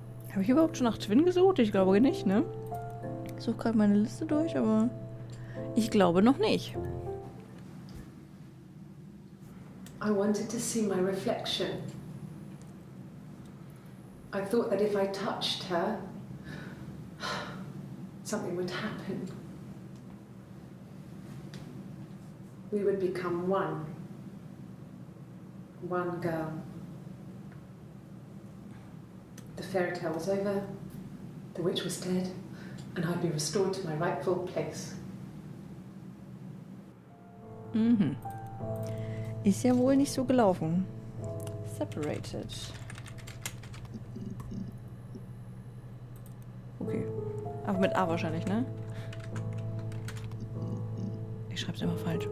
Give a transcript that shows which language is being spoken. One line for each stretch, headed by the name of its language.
German: Habe ich überhaupt schon nach Twin gesucht? Ich glaube nicht, ne? Ich suche gerade meine Liste durch, aber ich glaube noch nicht.
English: I wanted to see my reflection. I thought that if I touched her, something would happen. We would become one. One girl. The fairy tale was over, the witch was dead, and I'd be restored to my rightful place. Mhm.
German: Ist ja wohl nicht so gelaufen. Separated. Okay. Aber mit A wahrscheinlich, ne? Ich schreib's immer falsch.